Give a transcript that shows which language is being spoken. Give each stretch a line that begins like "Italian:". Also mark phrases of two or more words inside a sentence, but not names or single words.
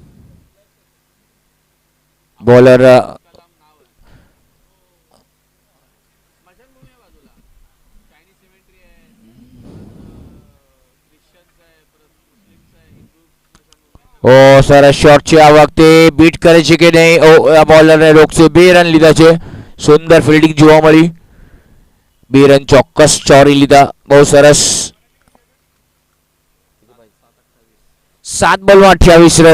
Gujarati: બોલર
Marathi: कलाम नाव आहे स्मशानभूमी आहे बाजूला
English: Chinese cemetery
Marathi: आहे ख्रिश्चन्स आहे परत मुस्लिम्स आहे हिंदू स्मशानभूमी आहे
Gujarati: ઓ સરસ શોટ છે આ વખતે. બીટ કરે છે કે નહીં. ઓ આ બોલરને રોકશે. 2 રન લીધા છે. સુંદર ફિલ્ડિંગ જોવા મળી. 2 રન ચોક્કસ ચોરી લીધા. બહુ સરસ. 7 બોલમાં 28 રન.